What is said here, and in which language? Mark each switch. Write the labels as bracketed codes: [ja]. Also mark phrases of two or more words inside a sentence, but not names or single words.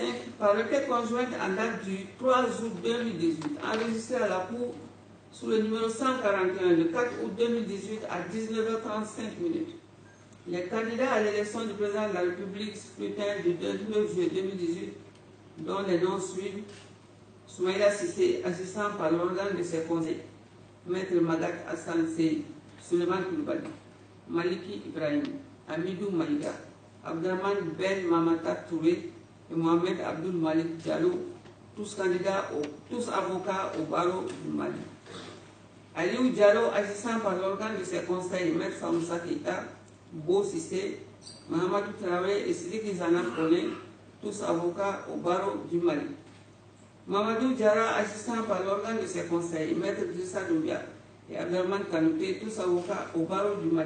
[fr] Par requête conjointe en date du 3 août 2018, enregistrée à la Cour sous le numéro 141 le 4 août 2018 à 19h35, les candidats à l'élection du président de la République scrutin du 29 juillet 2018, dont les noms suivent: Soumaïla Sissé, assistant par l'organe de ses conseils, Maître Magat Hassan Sey, Suleiman Koulibaly, Maliki Ibrahim, Amidou Maïga, Abdraman Ben Mamata Touré et Mohamed Abdul Malik Diallo, tous candidats, tous avocats au barreau du Mali. Aliou Diallo, assistant par l'organe de ses conseils, Maître Famoussa Keita, Bo Sissé, Mahamadou Traoré et Sidiki Zana Kone, tous avocats au barreau du Mali. Mamadou Diarra, assistant par l'organe de ses conseils, Maître Idrissa Doumbia et Abdelman Kanouté, tous avocats au barreau du Mali.